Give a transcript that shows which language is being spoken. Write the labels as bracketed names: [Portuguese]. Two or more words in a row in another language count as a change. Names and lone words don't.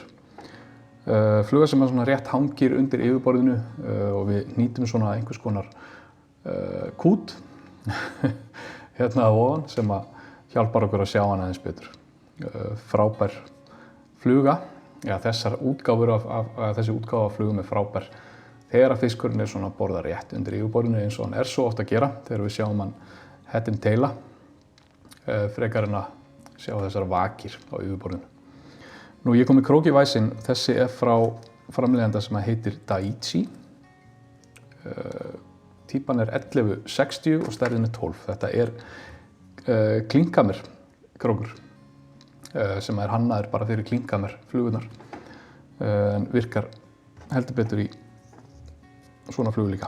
[Icelandic] Fluga sem svona rétt hangir undir yfirborðinu og við nýtum svona einhvers konar kút hérna að ofan sem að hjálpar okkur að sjá hana aðeins betur. Frábær fluga, þessar útgáfur þessi útgáfa af flugum er frábær þegar að fiskurinn er svona borða rétt undir yfirborðinu eins og hann er svo oft að gera þegar við sjáum hann [English] head and taila [Icelandic] frekar en að sjá þessar vakir á yfirborðinu. Nú ég kom með krókivæsin, þessi er frá framleiðanda sem heitir Daiichi. Típan er 1160 og stærðin er 12. Þetta er klinghammer krókur sem er hannaður bara fyrir klinghammer flugurnar en virkar heldur betur í svona flugu líka.